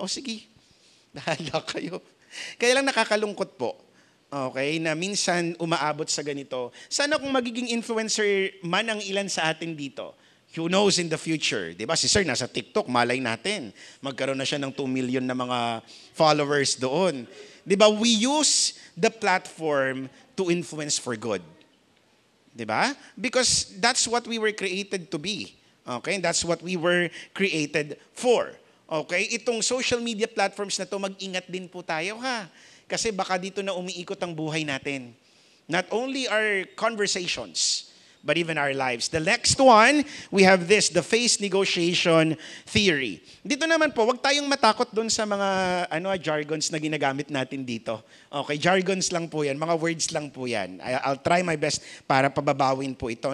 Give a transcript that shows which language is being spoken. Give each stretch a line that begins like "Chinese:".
Filipino: Sige, bahala kayo. Kaya lang nakakalungkot po, okay, na minsan umaabot sa ganito. Sana kung magiging influencer man ang ilan sa atin dito,
English: who knows in the future,
Filipino: di ba? Si Sir nasa TikTok, malay natin. Magkaroon na siya ng 2 million na mga followers doon. Di ba?
English: We use the platform to influence for good. Di ba? Because that's what we were created to be. Okay? That's what we were created for.
Filipino: Okay, itong social media platforms na to, mag-ingat din po tayo ha. Kasi baka dito na umiikot ang buhay natin.
English: Not only our conversations, but even our lives. The next one, we have this, the face negotiation theory.
Filipino: Dito naman po, wag tayong matakot doon sa mga jargons na ginagamit natin dito. Okay, jargons lang po yan, mga words lang po yan.
English: I'll try my best
Filipino: para pababawin po ito.